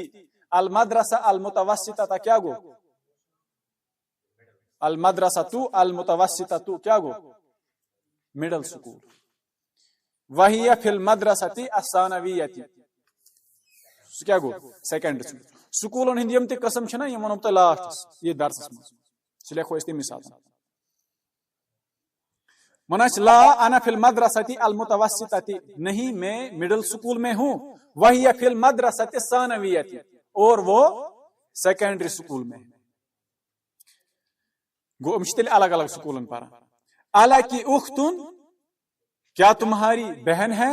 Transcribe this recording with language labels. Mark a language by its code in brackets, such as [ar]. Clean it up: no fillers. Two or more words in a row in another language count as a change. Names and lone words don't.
[ar] المدرسہ المتوسطہ [ks] کیا گو؟ [ar] المدرسۃ المتوسطۃ [ks] کیا گو؟ [en] Middle School. [ar] وہی فی المدرسۃ الثانویۃ [ks] کیا گو؟ [en] Second School. [ks] سکولن ہند یم تہ قسم چھنا یم ونو تہ لاسٹس یہ درسس مز س لیکھو اس تمی ساتھ. [ar] مناچ لا انا فی المدرسۃ المتوسطۃ، [ur] نہیں میں [en] Middle School [ur] میں ہوں. [ar] وہی فی المدرسۃ الثانویۃ، [ur] اور وہ سیکنڈری سکول میں. [ks] گو مشتل الگ الگ سکولن پر. [ar] الا کی اختن، [ur] کیا تمہاری بہن ہے؟